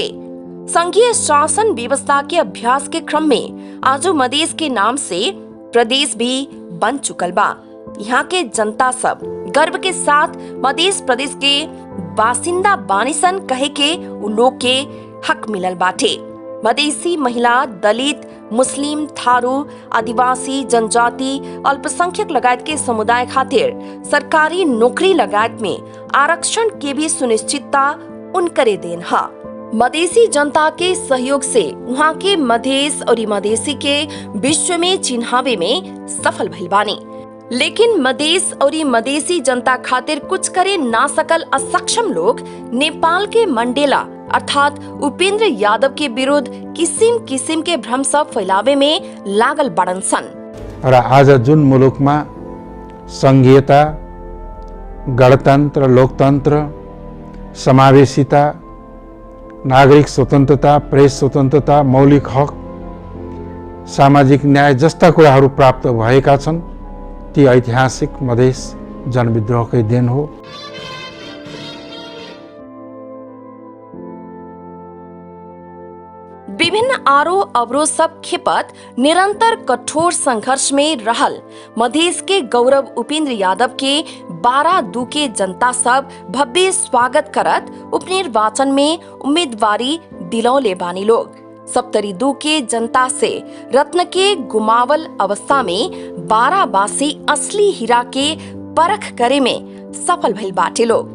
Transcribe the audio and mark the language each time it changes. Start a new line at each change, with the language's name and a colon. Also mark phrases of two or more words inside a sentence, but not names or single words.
Bhojpuri: संघीय शासन व्यवस्था के अभ्यास के क्रम में आजू मधेस के नाम से प्रदेश भी बन चुकल बा। यहाँ के जनता सब गर्व के साथ मध्य प्रदेश के बासिंदा बानिसन कहे के उ लोग के हक मिलल बाटे। मधेसी महिला, दलित, मुस्लिम, थारू, आदिवासी, जनजाति, अल्पसंख्यक लगायत के समुदाय खातिर सरकारी नौकरी लगायत में आरक्षण के भी सुनिश्चितता उनकरे देन हा। मधेसी जनता के सहयोग से वहाँ के मधेस और मधेसी के विश्व में चिन्हावे में सफल भइल बानी। लेकिन मधेस और मधेसी जनता खातिर कुछ करे ना सकल असक्षम लोग नेपाल के मंडेला अर्थात उपेंद्र यादव के विरुद्ध किसिम किसिम के भ्रम सब फैलावे में लागल बड़न सन।
Nepali: र आज जुन मुलुकमा संघीयता, गणतन्त्र, लोकतन्त्र, समावेशिता, नागरिक स्वतन्त्रता, प्रेस स्वतन्त्रता, मौलिक हक, सामाजिक न्याय जस्ता कुराहरू प्राप्त भएका छन्, ती ऐतिहासिक मधेस जनविद्रोहकै देन हो।
Bhojpuri: विभिन्न आरोप अवरोध सब खिपत निरंतर कठोर संघर्ष में रहल मधेस के गौरव उपेंद्र यादव के 12-2 के जनता सब भव्य स्वागत करत उपनिर्वाचन में उम्मीदवारी दिलौले बानी लोग। 72 के जनता से रत्न के गुमावल अवस्था में 12 बासी असली हीरा के परख करे में सफल भइल बाटे लोग।